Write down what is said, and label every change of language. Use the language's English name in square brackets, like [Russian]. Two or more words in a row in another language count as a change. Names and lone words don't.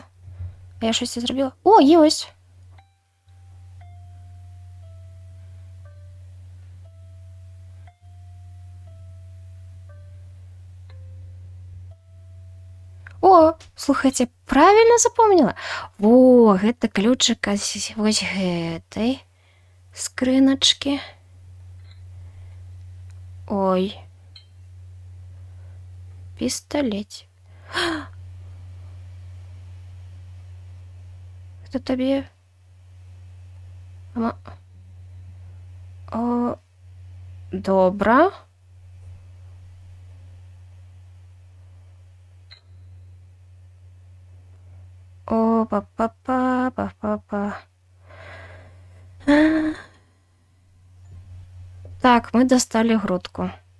[Ukrainian] Я щось не зробила. О, є ось. О, слухайте, правильно запомнила? [Belarusian] Во, гэта ключик вось гэтай скрыначки. Ой. Пістолет. [Ukrainian] Хто тобі? О, [Belarusian] добра. О, па-па-па. [Russian] Так, мы достали грудку.